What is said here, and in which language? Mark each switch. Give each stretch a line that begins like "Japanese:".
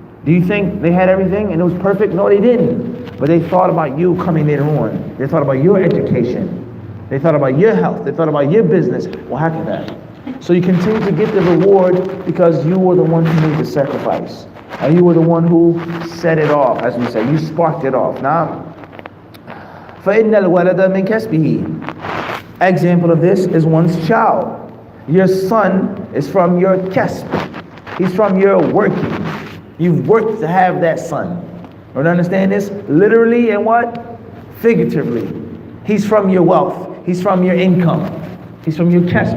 English: Do you think they had everything and it was perfect? No, they didn't. But they thought about you coming later on. They thought about your education. They thought about your health. They thought about your business. Well, how can that? So you continue to get the reward because you were the one who made the sacrifice. And you were the one who set it off, as we say. You sparked it off.
Arabic: Now, فَإِنَّ الْوَلَدَ مِنْ كَسْبِهِ.
English: Example of this is one's child. Your son is from your kasb. He's from your working. You've worked to have that son. You understand this? Literally and what? Figuratively. He's from your wealth. He's from your income. He's from your kasb.